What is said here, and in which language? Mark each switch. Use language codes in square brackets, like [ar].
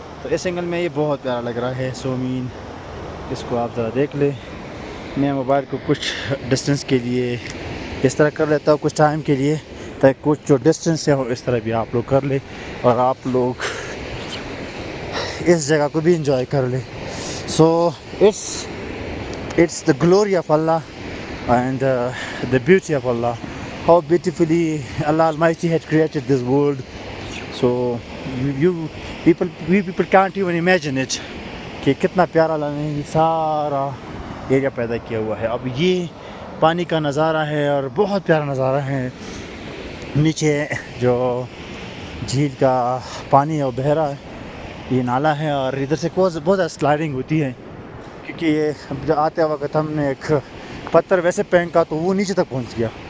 [ur] تو اس اینگل میں یہ بہت پیارا لگ رہا ہے. سومین اس کو آپ ذرا دیکھ لیں. میں موبائل کو کچھ ڈسٹینس کے لیے اس طرح کر لیتا ہوں، کچھ ٹائم کے لیے، تاکہ کچھ جو ڈسٹینس ہے وہ اس طرح بھی آپ لوگ کر لیں اور آپ لوگ اس جگہ کو بھی انجوائے کر لیں. سو [en] it's the glory of Allah and the beauty of Allah, how beautifully Allah Almighty had created this world. So we people can't even imagine it [ur] کہ کتنا پیارا اللہ نے سارا ایریا پیدا کیا ہوا ہے. اب یہ پانی کا نظارہ ہے اور بہت پیارا نظارہ ہے. نیچے جو جھیل کا پانی ہے وہ بہہ رہا ہے, یہ نالا ہے, اور ادھر سے بہت زیادہ سلائڈنگ ہوتی ہے, کیونکہ یہ جب آتے وقت ہم نے ایک پتھر ویسے پھینکا تو وہ نیچے تک پہنچ گیا.